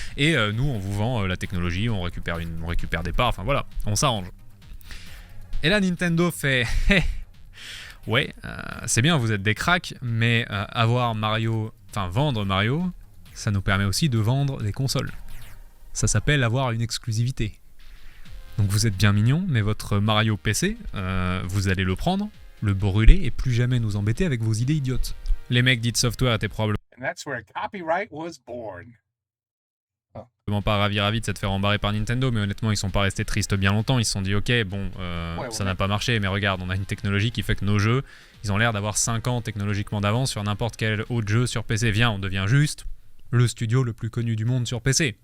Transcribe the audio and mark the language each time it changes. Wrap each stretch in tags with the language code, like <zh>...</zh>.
<fr>Et nous, on vous vend la technologie, on récupère des parts, enfin voilà, on s'arrange. » Et là, Nintendo fait « Ouais, c'est bien, vous êtes des cracks, mais vendre Mario, ça nous permet aussi de vendre des consoles. Ça s'appelle avoir une exclusivité. Donc vous êtes bien mignons, mais votre Mario PC, vous allez le prendre, le brûler et plus jamais nous embêter avec vos idées idiotes. » Les mecs d'id Software étaient probablement</fr> <en>And that's where copyright was born.</en> <fr>pas ravis de s'être fait rembarrer par Nintendo, mais honnêtement ils sont pas restés tristes bien longtemps. Ils se sont dit ok, ça n'a pas marché, mais regarde, on a une technologie qui fait que nos jeux, ils ont l'air d'avoir 5 ans technologiquement d'avance sur n'importe quel autre jeu sur PC. Viens, on devient juste le studio le plus connu du monde sur PC.</fr>